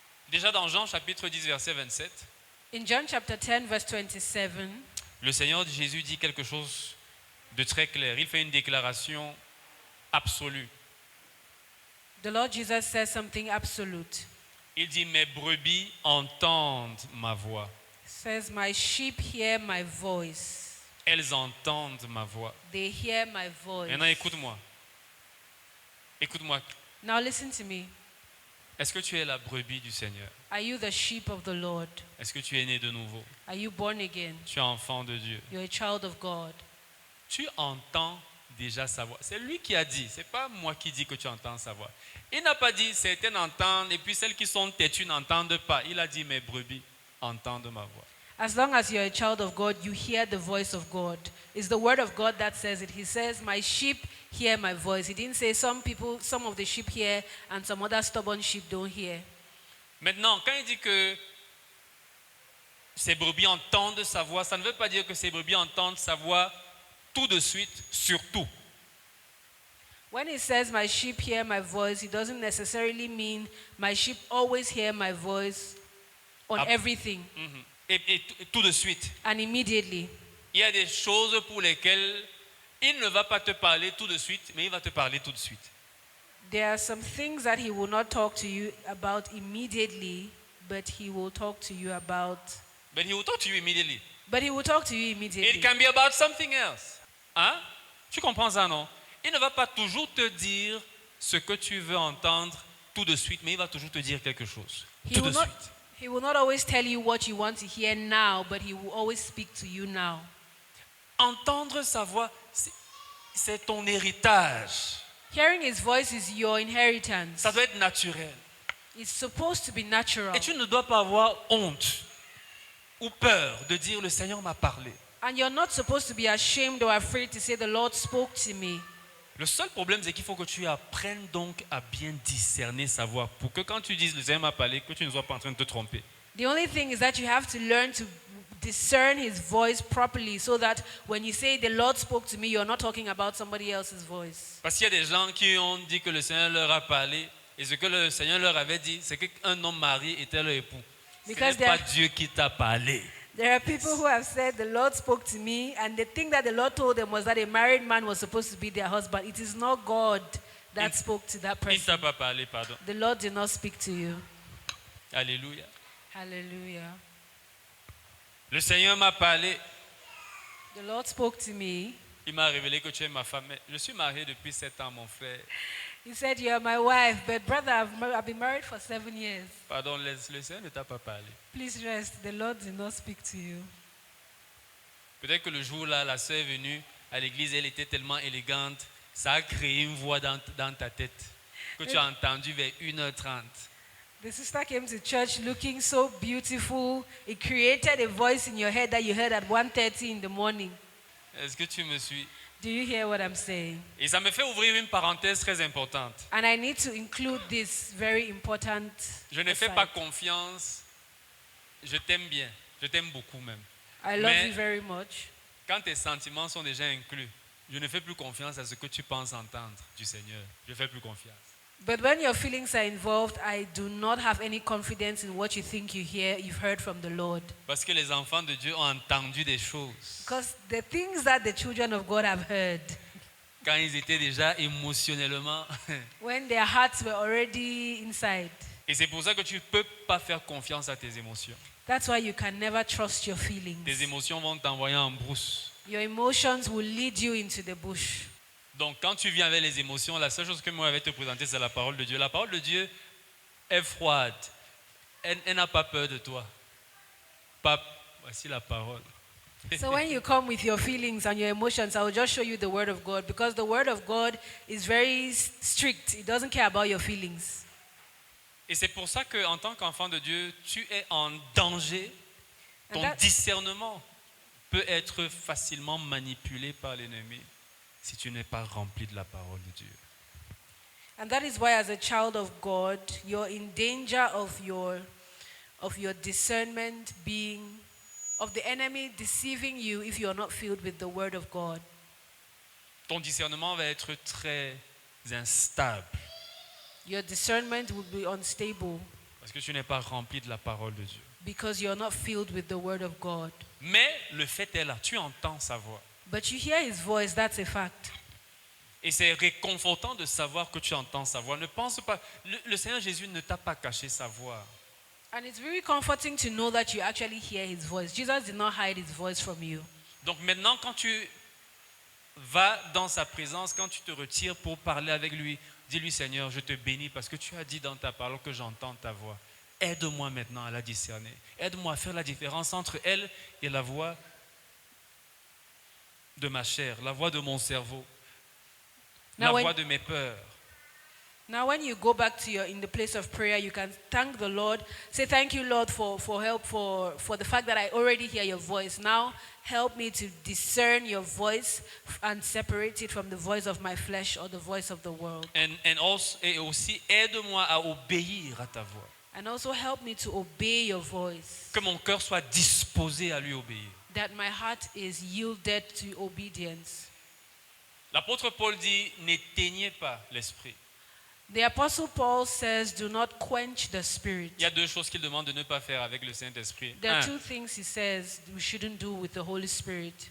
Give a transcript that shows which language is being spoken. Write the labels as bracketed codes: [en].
[fr] Déjà dans Jean chapitre 10 verset 27, [en] In John chapter 10 verse 27, [fr] le Seigneur Jésus dit quelque chose de très clair. Il fait une déclaration absolue. [en] the Lord Jesus says something absolute. [fr] Il dit, mes brebis entendent ma voix. [en] He says, my sheep hear my voice. [fr] Elles entendent ma voix. [en] They hear my voice. [fr] Maintenant, écoute-moi. Écoute-moi. [en] Now listen to me. [fr] Est-ce que tu es la brebis du Seigneur? [en] Are you the sheep of the Lord? [fr] Est-ce que tu es né de nouveau? [en] Are you born again? [fr] Tu es enfant de Dieu. [en] You're a child of God. [fr] Tu entends déjà sa voix. C'est lui qui a dit. Ce n'est pas moi qui dis que tu entends sa voix. Il n'a pas dit certaines entendent et puis celles qui sont têtues n'entendent pas. Il a dit mes brebis entendent ma voix. [en] As long as you're a child of God, you hear the voice of God. It's the word of God that says it. He says, my sheep hear my voice. He didn't say some of the sheep hear and some other stubborn sheep don't hear. [fr] Maintenant, quand il dit que ces brebis entendent sa voix, ça ne veut pas dire que ces brebis entendent sa voix tout de suite, sur tout. [en] When he says my sheep hear my voice, he doesn't necessarily mean my sheep always hear my voice on everything [fr] Et tout de suite. [en] and immediately. [fr] Il y a des choses pour lesquelles il ne va pas te parler tout de suite, mais il va te parler tout de suite. [en] There are some things that he will not talk to you about immediately, but he will talk to you about. But he will talk to you immediately. But he will talk to you immediately. It can be about something else. [fr] Hein? Tu comprends ça, non? Il ne va pas toujours te dire ce que tu veux entendre tout de suite, mais il va toujours te dire quelque chose. Tout de suite. [en] He will not always tell you what you want to hear now, but he will always speak to you now. [fr] Entendre sa voix, c'est ton héritage. [en] Hearing his voice is your inheritance. [fr] Ça doit être naturel. [en] It's supposed to be natural. [fr] Et tu ne dois pas avoir honte ou peur de dire le Seigneur m'a parlé. [en] And you're not supposed to be ashamed or afraid to say the Lord spoke to me. [fr] Le seul problème, c'est qu'il faut que tu apprennes donc à bien discerner sa voix pour que quand tu dises le Seigneur m'a parlé, que tu ne sois pas en train de te tromper. [en] The only thing is that you have to learn to discern his voice properly so that when you say the Lord spoke to me, you're not talking about somebody else's voice. [fr] Parce qu'il y a des gens qui ont dit que le Seigneur leur a parlé et ce que le Seigneur leur avait dit, c'est qu'un homme marié était leur époux. Ce n'est [en] Because [fr] pas Dieu qui t'a parlé. [en] There are people who have said the Lord spoke to me, and they think that the Lord told them was that a married man was supposed to be their husband. It is not God that spoke to that [fr] Il ne t'a pas parlé, pardon. [en] The Lord did not speak to you. [fr] Alléluia. [en] Hallelujah. [fr] Le Seigneur m'a parlé. [en] The Lord spoke to me. [fr] Il m'a révélé que tu es ma femme. Mais je suis marié depuis 7 ans, mon frère. [en] He said, "You are my wife, but brother, I've been married for 7 years. [fr] Pardon, le Seigneur ne t'a pas parlé. [en] Please rest. The Lord did not speak to you." [fr] Peut-être que le jour-là, la sœur est venue à l'église, elle était tellement élégante, ça a créé une voix dans ta tête que tu as entendue vers 1h30. [en] The sister came to church looking so beautiful. It created a voice in your head that you heard at 1:30 in the morning. [fr] Est-ce que tu me suis? [en] Do you hear what I'm saying? [fr] Et ça me fait ouvrir une parenthèse très importante. [en] And I need to include this very important. [fr] Je ne fais [en] aside. [fr] pas confiance. Je t'aime bien. Je t'aime beaucoup même. [en] I love [fr] Mais- [en] you very much. [fr] Quand tes sentiments sont déjà inclus, je ne fais plus confiance à ce que tu penses entendre du Seigneur. Je ne fais plus confiance. [en] But when your feelings are involved, I do not have any confidence in what you think you've heard from the Lord. [fr] Parce que les enfants de Dieu ont entendu des choses [en] Because the things that the children of God have heard, [fr] quand ils étaient déjà émotionnellement. [en] when their hearts were already inside, [fr] Et c'est pour ça que tu ne peux pas faire confiance à tes émotions. [en] that's why you can never trust your [fr] Tes [en] feelings. [fr] émotions vont t'envoyer en brousse. [en] Your emotions will lead you into the bush. [fr] Donc quand tu viens avec les émotions, la seule chose que moi je vais te présenter, c'est la parole de Dieu. La parole de Dieu est froide. Elle n'a pas peur de toi. Voici la parole. [en] So when you come with your feelings and your emotions, I will just show you the word of God, because the word of God is very strict. It doesn't care about your feelings. [fr] Et c'est pour ça qu'en tant qu'enfant de Dieu, tu es en danger. Ton [en] And that- [fr] discernement peut être facilement manipulé par l'ennemi si tu n'es pas rempli de la parole de Dieu. [en] And that is why, as a child of God, you're in danger of your discernment of the enemy deceiving you if you're not filled with the word of God. [fr] Ton discernement va être très instable [en] Your discernment will be unstable [fr] parce que tu n'es pas rempli de la parole de Dieu. [en] because you're not filled with the word of God. [fr] Mais le fait est là, tu entends sa voix. [en] But you hear his voice, that's a fact. [fr] Et c'est réconfortant de savoir que tu entends sa voix. Ne pense pas, le Seigneur Jésus ne t'a pas caché sa voix. [en] And it's very comforting to know that you actually hear his voice. Jesus did not hide his voice from you. [fr] Donc maintenant, quand tu vas dans sa présence, quand tu te retires pour parler avec lui, dis-lui, Seigneur, je te bénis parce que tu as dit dans ta parole que j'entends ta voix. Aide-moi maintenant à la discerner. Aide-moi à faire la différence entre elle et la voix de ma chair, la voix de mon cerveau, la [en] Now, [fr] voix de mes peurs. [en] Now, when you go back to in the place of prayer, you can thank the Lord. Say, thank you, Lord, for help, for the fact that I already hear your voice. Now, help me to discern your voice and separate it from the voice of my flesh or the voice of the world. [fr] Et aussi, aide-moi à obéir à ta voix. [en] And also help me to obey your voice, [fr] Que mon cœur soit disposé à lui obéir. [en] that my heart is yielded to obedience. [fr] L'apôtre Paul dit, n'éteignez pas l'esprit. [en] The Apostle Paul says, do not quench the spirit. [fr] Il y a deux choses qu'il demande de ne pas faire avec le Saint-Esprit. [en] There are [fr] Un, [en] two things he says we shouldn't do with the Holy Spirit.